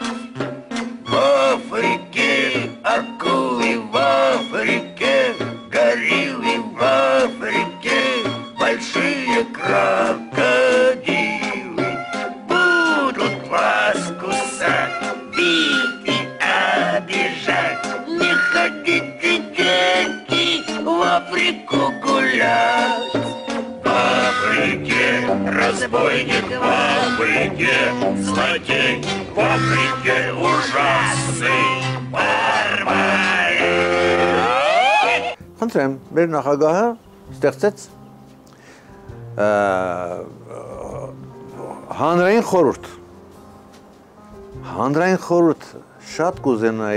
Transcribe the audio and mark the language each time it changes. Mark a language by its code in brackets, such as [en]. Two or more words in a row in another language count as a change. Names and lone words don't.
[ru] В Африке акулы, в Африке гориллы, в Африке большие крокодилы будут вас кусать, бить и обижать. Не ходите, дети, в Африку гулять. В Африке разбойник, в Африке злодей, в Африке ужасный բարբար։ [hy] Խնդրեմ, մեր նախագահը ստեղծեց հանրային խորհուրդ։ Հանրային խորհուրդ շատ կուզենայի